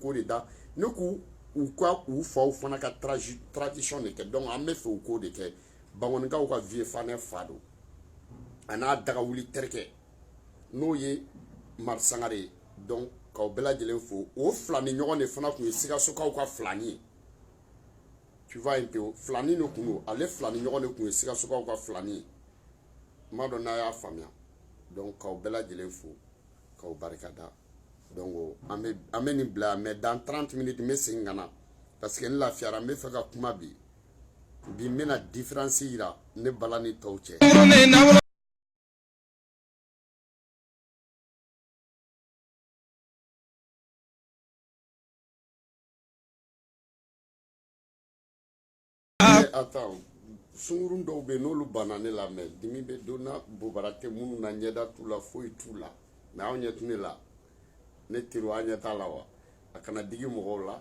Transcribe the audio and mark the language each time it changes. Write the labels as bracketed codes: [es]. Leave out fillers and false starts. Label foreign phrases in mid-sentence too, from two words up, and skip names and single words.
[bm] k'o de da ne k'u u ka u faw fana ka tradition de kɛ donc an bɛ fɛ u k'o de kɛ bamanankaw ka vie fanɛ fa don a n'a dagawuli terikɛ n'o ye Mari Sangare ye donc k'aw bɛɛ lajɛlen fo o fila ni ɲɔgɔn de fana tun ye Sikasokaw ka filani ye [fr] tu vois un peu [bm] filani de tun don ale fila ni ɲɔgɔn de tun ye Sikasokaw ka filani ye n b'a dɔn n'a y'a faamuya donc k'aw bɛɛ lajɛlen fo k'aw barikada donc an bɛ nin bila [fr] mais dans 30 minutes [bm] n bɛ segin ka na [fr] parce que [bm] n lafiyara n bɛ fɛ ka kuma bi n bɛna différence yira ne bala ni tɔw cɛ. Attends sunkurun dɔw bɛ yen n'olu banna ne la mais dimi bɛ don na bobara tɛ minnu na ɲɛda t'u la foyi t'u la mais aw ɲɛ tɛ ne la ne teriw an ɲɛ t'a la wa a kana digi mɔgɔw la